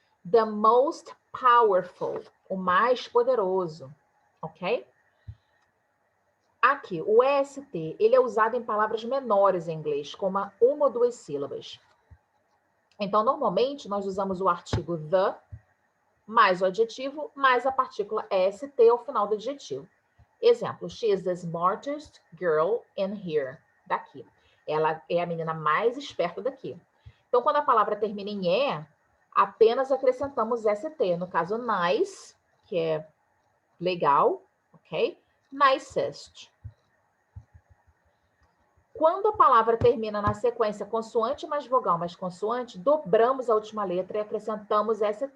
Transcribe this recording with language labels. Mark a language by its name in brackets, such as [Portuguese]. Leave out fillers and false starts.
[English] The most powerful, [Portuguese] o mais poderoso, ok? Aqui, o EST, ele é usado em palavras menores em inglês, como uma ou duas sílabas. Então, normalmente, nós usamos o artigo the, mais o adjetivo, mais a partícula EST ao final do adjetivo. Exemplo, [English] she is the smartest girl in here. [Portuguese] Daqui. Ela é a menina mais esperta daqui. Então, quando a palavra termina em E, apenas acrescentamos ST. No caso, nice, que é legal, ok? Nicest. Quando a palavra termina na sequência consoante mais vogal mais consoante, dobramos a última letra e acrescentamos ST.